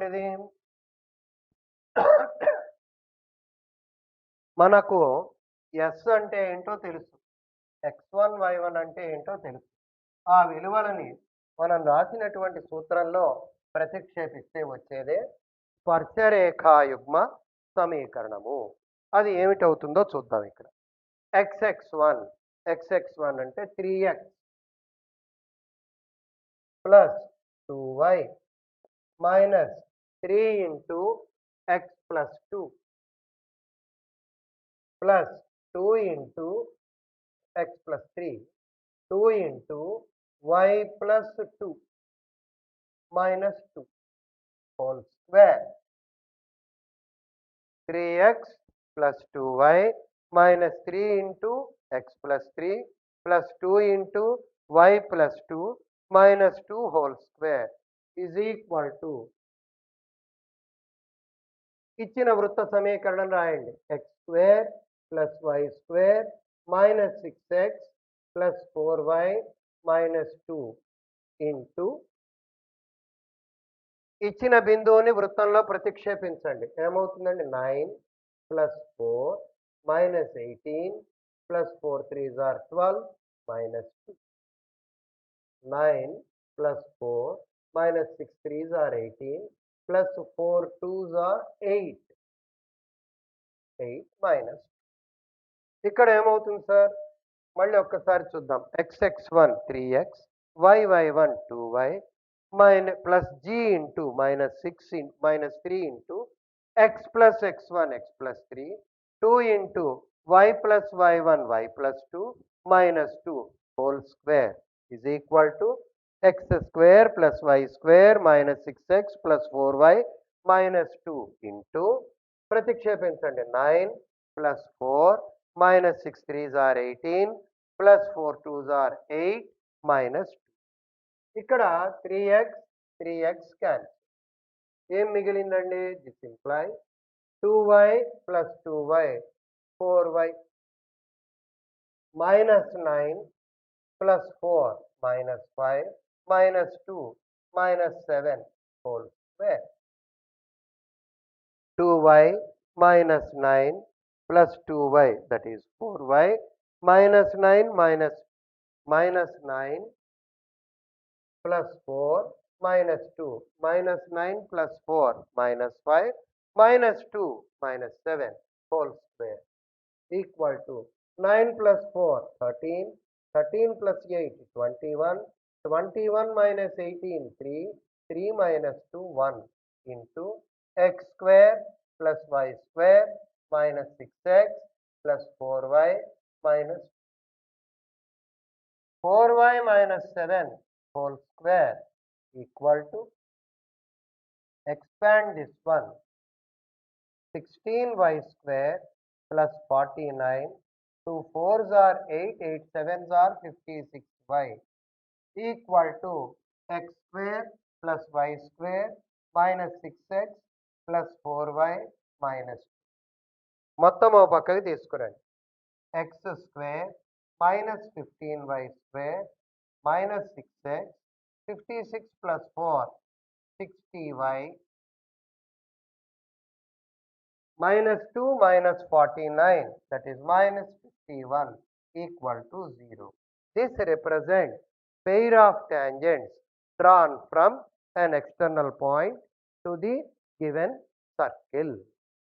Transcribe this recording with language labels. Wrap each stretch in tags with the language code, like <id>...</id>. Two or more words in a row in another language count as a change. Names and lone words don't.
<te>ఇది మనకు S అంటే ఏంటో తెలుసు, x1 y1 అంటే ఏంటో తెలుసు. ఆ విలువలని మనం రాసినటువంటి సూత్రంలో ప్రతిక్షేపిస్తే వచ్చేదే స్పర్శరేఖాయుగ్మ సమీకరణము. అది ఏమిటవుతుందో చూద్దాం. ఇక్కడ xx1 అంటే</te> <en>3x plus 2y minus 3 into x plus 2 plus 2 into x plus 3, 2 into y plus 2 minus 2 whole square. 3x plus 2y minus 3 into x plus 3 plus 2 into y plus 2 minus 2 whole square is equal to</en> <te>ఇచ్చిన వృత్త సమీకరణం రాయండి.</te> <en>x square plus y square minus 6x plus 4y minus 2 into</en> <te>ఇచ్చిన బిందువుని వృత్తంలో ప్రతిక్షేపించండి. ఏమవుతుందండి?</te> <en>9 plus 4 minus 18 plus 4 3s are 12 minus 2. 9 plus 4 minus 6 3s are 18 plus 4 2s are 8.</en> <te>8 minus. ఇక్కడ ఏమవుతుంది సార్? మళ్ళీ ఒక్కసారి చూద్దాం.</te> <en>xx1 3x, yy1 2y plus g into minus 3 into x plus x1 x plus 3, 2 into y plus y1 y plus 2 minus 2 whole square is equal to x square plus y square minus 6x plus 4y minus 2 into ప్రతిక్షేపించండి 9 plus 4 minus 6 3s are 18 plus 4 2s are 8 minus 2.</en> <te>ఇక్కడ 3x 3x క్యాన్సిల్. ఏం మిగిలిందండి?</te> <en>this imply 2y plus 2y 4y minus 9 plus 4 minus 5 minus 2 minus 7 whole square. 2y minus 9 plus 2y, that is 4y minus 9 minus 9 plus 4 minus 2 minus 9 plus 4 minus 5 minus 2 minus 7 whole square equal to 9 plus 4 13, 13 plus 8 21, 21 minus 18 3, 3 minus 2 1 into x square plus y square minus 6x plus 4y minus 4y minus 7 whole square equal to, expand this one, 16y square plus 49, 2 4s are 8, 8 7s are 56y equal to x square plus y square minus 6x plus 4y minus 2.</en> <te>మొత్తం ఓ పక్కకి తీసుకురండి.</te> <en>x square minus 15y square minus 6x 56 plus 4 60y minus 2 minus 49, that is minus 51 equal to 0. This represents pair of tangents drawn from an external point to the given circle.</en>